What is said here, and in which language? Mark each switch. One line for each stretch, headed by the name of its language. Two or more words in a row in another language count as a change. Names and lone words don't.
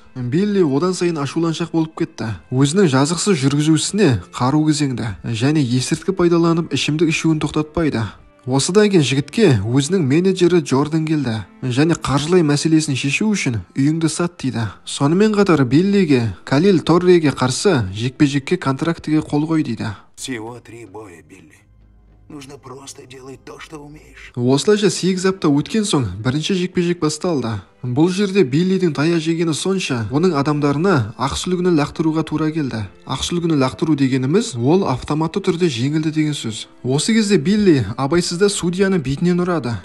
Kazakh: Билли одан сайын ашуланшақ болып кетті. Өзінің жазықсыз жүргізушісіне қару кезеңді. Және есірткі пайдаланып ішімдік ішуін тоқтатпайды. Осыдан кейін жігітке өзінің менеджері Джордан келді. Және қаржылай мәселесін шешу үшін үйіңді сат дейді. Сонымен қатар Биллиге Калил Торреге қарсы жекпе-жекке контрактіге қол қой дейді.
Russian: Всего 3 боя, Билли. Нужно просто делать то, что умеешь.
Kazakh: Осылайша 8 апта өткен соң бірінші жекпе-жек басталды. Бұл жерде Биллидің тая жегені сонша, оның адамдарына ақсүлгіні лақтыруға тура келді. Ақсүлгіні лақтыру дегеніміз ол автоматты түрде жеңілді деген сөз. Осы кезде Билли абайсызда судьяны бетінен ұрады.